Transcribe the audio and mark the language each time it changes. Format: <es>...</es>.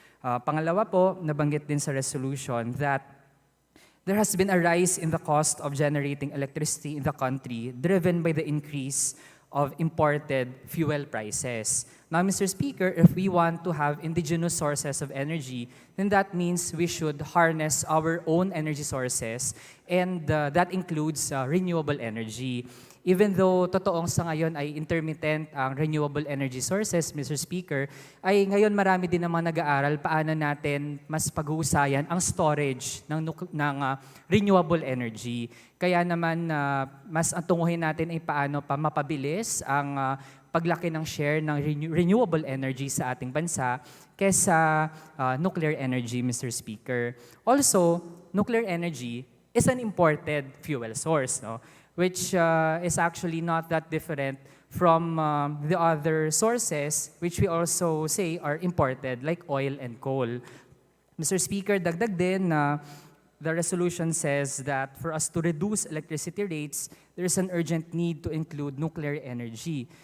<tl>Pangalawa po, nabanggit din sa</tl> <en>resolution that there has been a rise in the cost of generating electricity in the country driven by the increase of imported fuel prices. Now, Mr. Speaker, if we want to have indigenous sources of energy, then that means we should harness our own energy sources, and that includes renewable energy. Even though</en> <tl>totoong sa ngayon ay</tl> <en>intermittent ang renewable energy sources, Mr.</en> <tl>Speaker, ay ngayon marami din namang nag-aaral paano natin mas paghusayan ang storage ng renewable energy. Kaya naman mas ang tunguhin natin ay paano pa mapabilis ang paglaki ng share ng renewable energy sa ating bansa kesa nuclear energy, Mr.</tl> <en>Speaker. Also, nuclear energy is an imported fuel source, no? Which is actually not that different from the other sources which we also say are imported, like oil and coal. Mr. Speaker,</en> <tl>dagdag din na</tl> <en>the resolution says that for us to reduce electricity rates, there is an urgent need to include nuclear energy.</en>